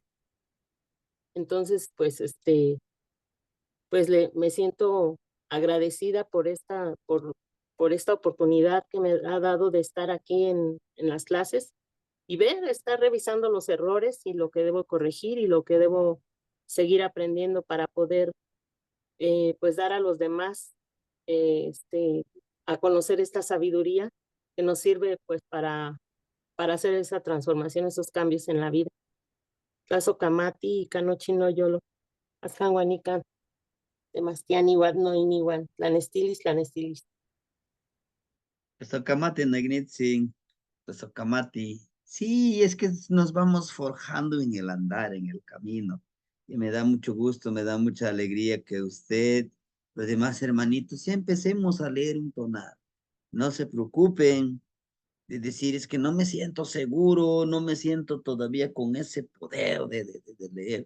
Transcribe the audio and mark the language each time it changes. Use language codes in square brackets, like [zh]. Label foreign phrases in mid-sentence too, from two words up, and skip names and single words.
[es] Entonces, pues me siento agradecida por esta oportunidad que me ha dado de estar aquí en las clases y estar revisando los errores y lo que debo corregir y lo que debo seguir aprendiendo para poder pues dar a los demás a conocer esta sabiduría que nos sirve pues para hacer esa transformación, esos cambios en la vida. [nah] Tlazokamati, Canochino Yolo, Azcanguanican, Temastiani, no Iniwan, Tlanestilis. Tlazokamati, Negnitzin, Tlazokamati. [es] Sí, es que nos vamos forjando en el andar, en el camino. Y me da mucho gusto, me da mucha alegría que usted, los demás hermanitos, ya empecemos a leer un tonar. No se preocupen de decir, es que no me siento seguro, no me siento todavía con ese poder de leer.